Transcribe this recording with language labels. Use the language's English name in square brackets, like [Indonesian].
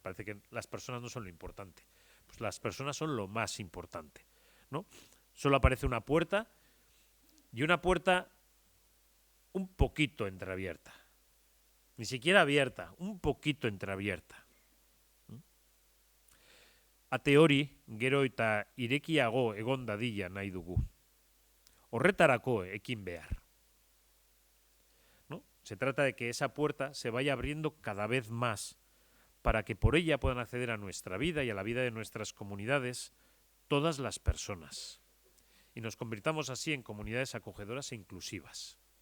[Spanish] Parece que las personas no son lo importante. Pues las personas son lo más importante, ¿no? Solo aparece una puerta y una puerta un poquito entreabierta. Ni siquiera abierta, un poquito entreabierta. [Basque] Ate hori, gero eta irekiago egon dadila nahi dugu. Horretarako ekin behar. ¿No? [Spanish] Se trata de que esa puerta se vaya abriendo cada vez más para que por ella puedan acceder a nuestra vida y a la vida de nuestras comunidades todas las personas. Y nos convirtamos así en comunidades acogedoras e inclusivas.